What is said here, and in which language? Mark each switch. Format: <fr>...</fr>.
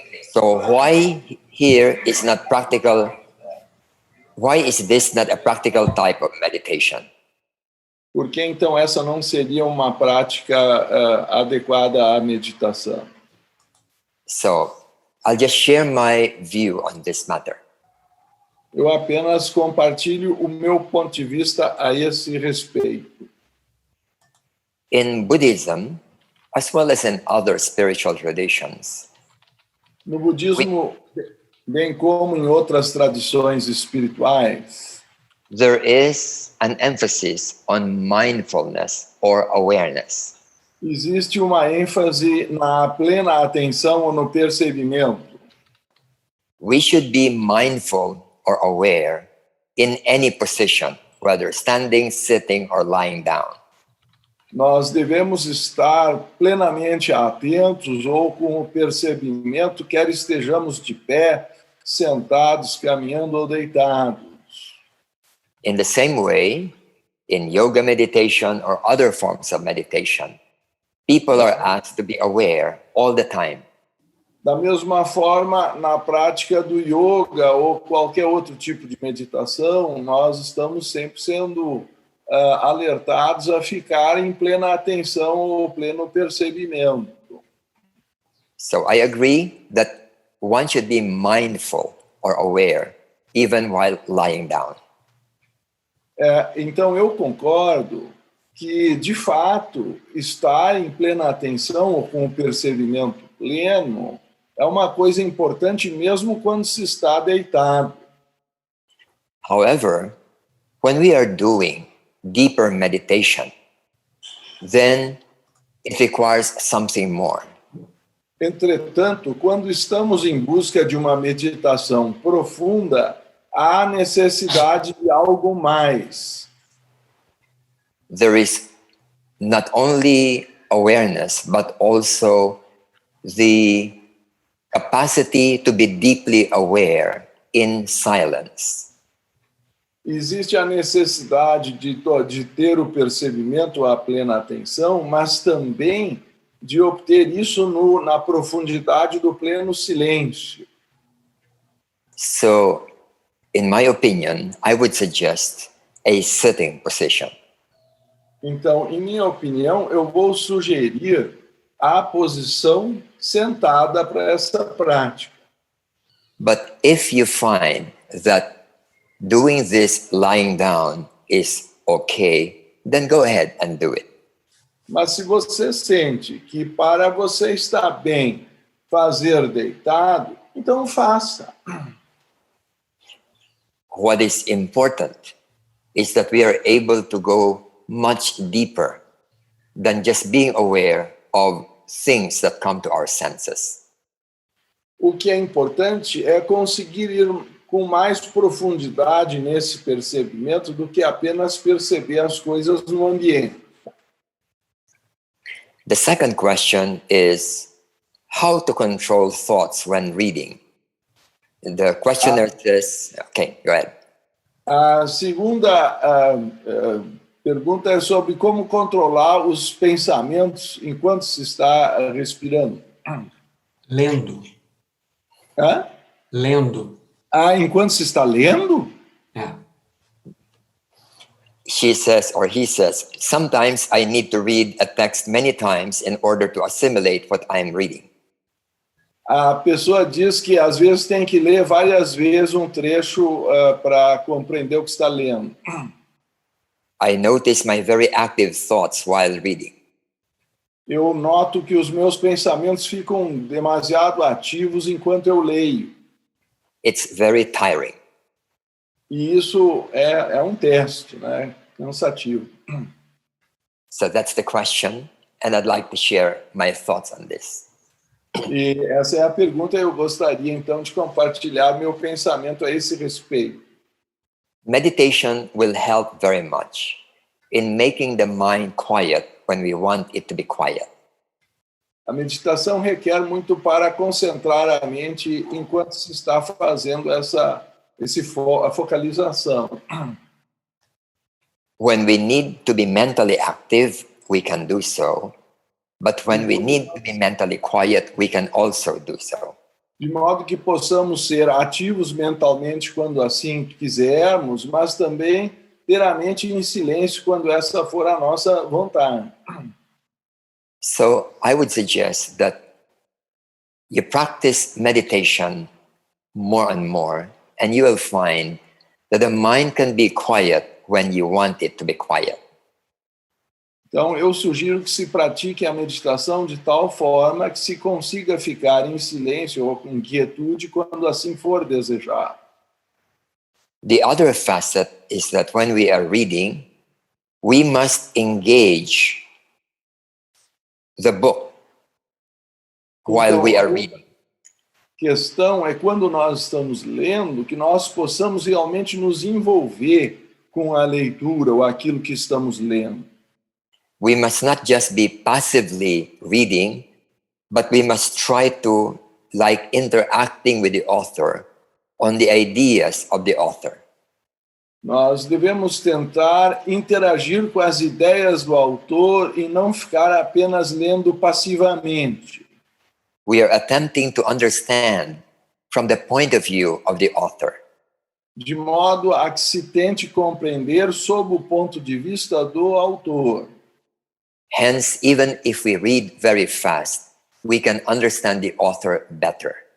<en>So why here is not practical? Why is this not a practical type of meditation?</en> <pt>Por que então essa não seria uma prática adequada à meditação?</pt> <en>So I'll just share my view on this matter.</en> <pt>Eu apenas compartilho o meu ponto de vista a esse respeito.</pt> <en>In Buddhism, as well as in other spiritual traditions,</en> <pt>no budismo, bem como em outras tradições espirituais,</pt> <en>there is an emphasis on mindfulness or awareness.</en> <pt>Existe uma ênfase na plena atenção ou no percebimento.</pt> <en>We should be mindful or aware in any position, whether standing, sitting, or lying down.</en> <pt>Nós devemos estar plenamente atentos ou com o percebimento, quer estejamos de pé, sentados, caminhando ou deitados.</pt> <en>In the same way, in yoga meditation or other forms of meditation, people are asked to be aware all the time.</en> <pt>Da mesma forma, na prática do yoga ou qualquer outro tipo de meditação, nós estamos sempre sendo alertados a ficar em plena atenção ou pleno percebimento.</pt> <en>So I agree that one should be mindful or aware even while lying down.</en> <pt>Então eu concordo que, de fato, estar em plena atenção ou com o percebimento pleno é uma coisa importante mesmo quando se está deitado.</pt> <en>However, when we are doing deeper meditation, then it requires something more.</en> <pt>Entretanto, quando estamos em busca de uma meditação profunda, há necessidade de algo mais.</pt> <en>There is not only awareness, but also the capacity to be deeply aware in silence.</en> <pt>Existe a necessidade de ter o percebimento, a plena atenção, mas também de obter isso na profundidade do pleno silêncio.</pt> <en>So, in my opinion, I would suggest a sitting position.</en> <pt>Então, em minha opinião, eu vou sugerir a posição sentada para essa prática.</pt> <en>But if you find that doing this lying down is okay, then go ahead and do it.</en> <pt>Mas se você sente que para você estar bem fazer deitado, então faça.</pt> <en>What is important is that we are able to go much deeper than just being aware of things that come to our senses.</en> <pt>O que é importante é conseguir ir com mais profundidade nesse percebimento do que apenas perceber as coisas no ambiente.</pt> <en>The second question is how to control thoughts when reading. The questioner says, okay, go ahead.</en> <pt>A segunda pergunta é sobre como controlar os pensamentos enquanto se está respirando. Lendo. Hã? Lendo. Enquanto se está lendo? É.</pt> <en>She says, or he says, sometimes I need to read a text many times in order to assimilate what I'm reading.</en> <pt>A pessoa diz que às vezes tem que ler várias vezes um trecho para compreender o que está lendo.</pt> <en>I notice my very active thoughts while reading.</en> <pt>Eu noto que os meus pensamentos ficam demasiado ativos enquanto eu leio.</pt> <en>It's very tiring.</en> <pt>E isso é um teste, né? Cansativo.</pt> <en>So that's the question, and I'd like to share my thoughts on this.</en> <pt>E essa é a pergunta, eu gostaria então de compartilhar meu pensamento a esse respeito.</pt> <en>Meditation will help very much in making the mind quiet when we want it to be quiet.</en> <pt>A meditação requer muito para concentrar a mente enquanto se está fazendo a focalização.</pt> <en>When we need to be mentally active, we can do so. But when we need to be mentally quiet, we can also do so.</en> <pt>De modo que possamos ser ativos mentalmente quando assim quisermos, mas também ter a mente em silêncio quando essa for a nossa vontade.</pt> <en>So I would suggest that you practice meditation more and more, and you will find that the mind can be quiet when you want it to be quiet.</en> <pt>Então, eu sugiro que se pratique a meditação de tal forma que se consiga ficar em silêncio ou em quietude quando assim for desejar.</pt> <en>The other facet is that when we are reading, we must engage the book while we are reading.</en> <pt>A questão é quando nós estamos lendo, que nós possamos realmente nos envolver com a leitura ou aquilo que estamos lendo.</pt> <en>We must not just be passively reading, but we must try to like interacting with the author on the ideas of the author.</en> <pt>Nós devemos tentar interagir com as ideias do autor e não ficar apenas lendo passivamente.</pt> <en>We are attempting to understand from the point of view of the author.</en> <pt>De modo a que se tente compreender sob o ponto de vista do autor.</pt> <en>Hence, even if we read very fast, we can understand the author better.</en>